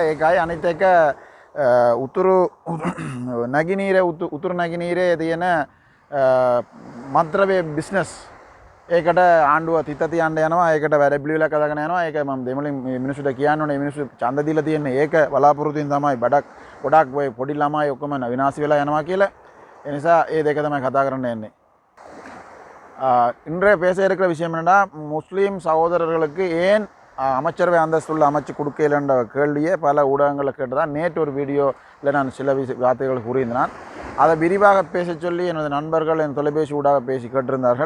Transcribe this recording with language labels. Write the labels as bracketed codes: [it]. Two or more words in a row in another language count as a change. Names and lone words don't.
[si] ඒකයි අනිත් එක උතුරු නැගිනීරේ තියෙන මන්ත්‍රවේ බිස්නස් ඒකට ආණ්ඩුව තිත තියන්න යනවා. ඒකට වැඩ පිළිවෙලක් අදගෙන යනවා. ඒක මම දෙමළෙන් මිනිස්සුන්ට කියන්න ඕනේ. මිනිස්සු ඡන්ද දීලා තියෙන්නේ ඒක බලාපොරොත්තුෙන් තමයි ගොඩක් ඔය පොඩි ළමයි ඔක්කොම විනාශ වෙලා යනවා කියලා. ඒ නිසා ඒ දෙක තමයි කතා කරන්න යන්නේ. [ta] இன்றைய பேச இருக்கிற விஷயம் என்னன்னா, முஸ்லீம் சகோதரர்களுக்கு ஏன் அமைச்சரவை அந்தஸ்துள்ள அமைச்சு கொடுக்கலன்ற கேள்வியே பல ஊடகங்களில் கேட்டுதான். நேற்று ஒரு வீடியோவில் நான் சில வார்த்தைகள் கூறியிருந்தேன். அதை விரிவாக பேச சொல்லி எனது நண்பர்கள் என் தொலைபேசி ஊடாக பேசி கேட்டிருந்தார்கள்.